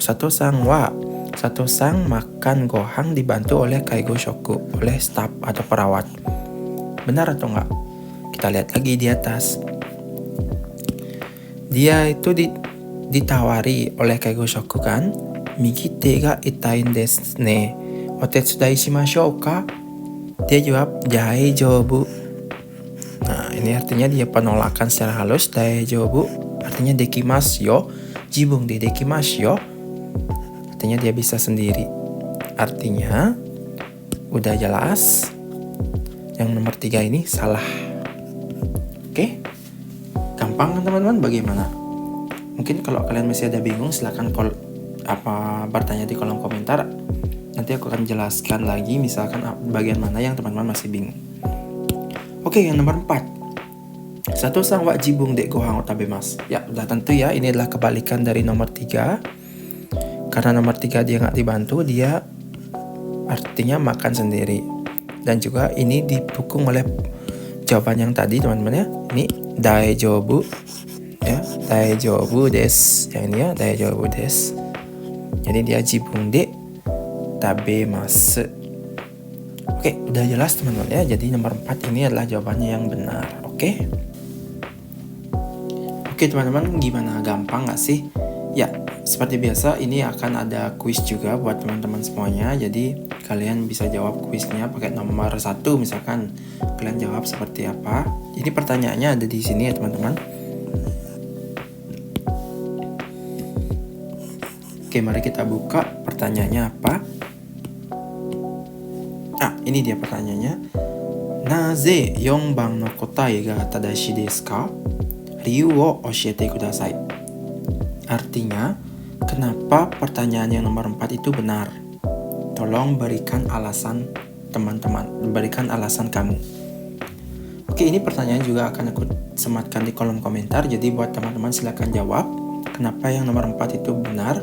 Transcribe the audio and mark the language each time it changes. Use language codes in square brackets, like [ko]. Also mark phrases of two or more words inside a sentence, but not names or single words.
[id] Sato-san makan gohan dibantu oleh [ja] 介護職, [id] oleh staf atau perawat. Benar atau enggak? Kita lihat lagi di atas. Dia itu ditawari oleh [ja] 介護職 [id] kan, [ja] 右手が痛いんですね、お手伝いしましょうか? [id] Dia jawab daijoubu. Nah, ini artinya dia penolakan secara halus. [ja] Daijoubu artinya できますよ、自分でできますよ. [id] Artinya dia bisa sendiri. Artinya udah jelas. Yang nomor 3 ini salah. Oke? Gampang kan teman-teman? Bagaimana? Mungkin kalau kalian masih ada bingung, silahkan bertanya di kolom komentar. Nanti aku akan jelaskan lagi misalkan bagian mana yang teman-teman masih bingung. Oke, yang nomor 4. [ja] 佐藤さんは自分でご飯を食べます. [id] Ya, udah tentu ya, ini adalah kebalikan dari nomor 3. Karena nomor 3 dia nggak dibantu, dia artinya makan sendiri. Dan juga ini didukung oleh jawaban yang tadi teman-teman ya. Ini daijoubu ya, [ja] 大丈夫です. [id] Yang ini ya, [ja] 大丈夫です. [id] Jadi dia [ja] 自分で食べます. [id] Oke, udah jelas teman-teman ya. Jadi nomor 4 ini adalah jawabannya yang benar. Oke. Oke teman-teman, gimana? Gampang nggak sih? Ya, seperti biasa ini akan ada kuis juga buat teman-teman semuanya. Jadi kalian bisa jawab kuisnya pakai nomor 1 misalkan kalian jawab seperti apa. Ini pertanyaannya ada di sini ya teman-teman. Oke, mari kita buka pertanyaannya apa. Ini dia pertanyaannya. [ja] Naze 4番の答えが正しいですか? 理由を教えてください. [id] Artinya, kenapa pertanyaan yang nomor 4 itu benar? Tolong berikan alasan teman-teman, berikan alasan kamu. Oke, ini pertanyaan juga akan aku sematkan di kolom komentar. Jadi buat teman-teman silakan jawab. Kenapa yang nomor 4 itu benar?